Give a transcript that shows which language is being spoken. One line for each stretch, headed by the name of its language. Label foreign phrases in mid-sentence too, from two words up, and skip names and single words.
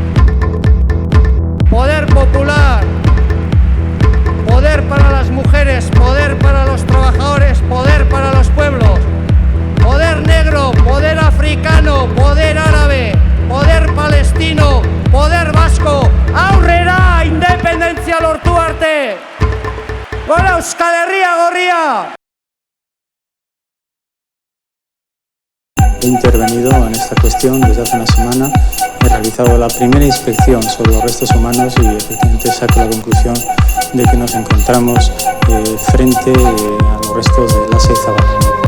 Spanish: Poder popular, poder para las mujeres, poder para los trabajadores, poder para los pueblos, poder negro, poder africano, poder árabe, poder palestino, poder vasco,
Basque: aurrera, independentzia lortu arte! Gora Euskal Herria gorria!
Spanish: He intervenido en esta cuestión desde hace una semana. He realizado la primera inspección sobre los restos humanos y efectivamente saco la conclusión de que nos encontramos frente a los restos de Lasai Zabala.